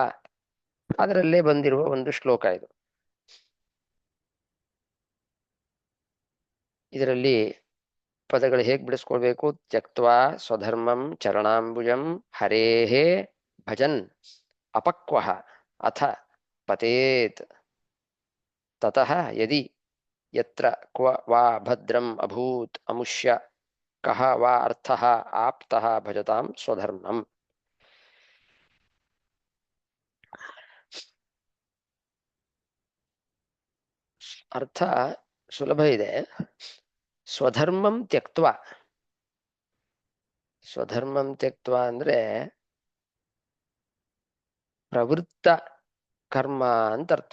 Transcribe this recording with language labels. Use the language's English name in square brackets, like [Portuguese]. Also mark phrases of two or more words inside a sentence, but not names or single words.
[Kannada] ಅದರಲ್ಲೇ ಬಂದಿರುವ ಒಂದು ಶ್ಲೋಕ ಇದು. ಇದರಲ್ಲಿ ಪದಗಳು ಹೇಗ್ ಬಿಡಿಸ್ಕೊಳ್ಬೇಕು? [Sanskrit] ತ್ಯಕ್ತ್ವಾ ಸ್ವಧರ್ಮಂ ಚರಣಾಂಬುಜಂ ಹರೇಹೇ ಭಜನ್ ಅಪಕ್ವಃ ಅಥ ಪತೇತ್ ತತಃ ಯದಿ ಯತ್ರ ಕ್ವ ವಾ ಭದ್ರಂ ಅಭೂತ್ ಅಮುಷ್ಯ ಕಹ ವಾ ಅರ್ಥಃ ಆಪ್ತಃ ಭಜತಾಂ ಸ್ವಧರ್ಮಂ. [Kannada] ಅರ್ಥ ಸುಲಭ ಇದೆ. [Sanskrit] ಸ್ವಧರ್ಮಂ ತ್ಯಕ್ತ್ವಾ, ಸ್ವಧರ್ಮಂ ತ್ಯಕ್ತ್ವಾ [Kannada] ಅಂದ್ರೆ ಪ್ರವೃತ್ತ ಕರ್ಮ ಅಂತ ಅರ್ಥ.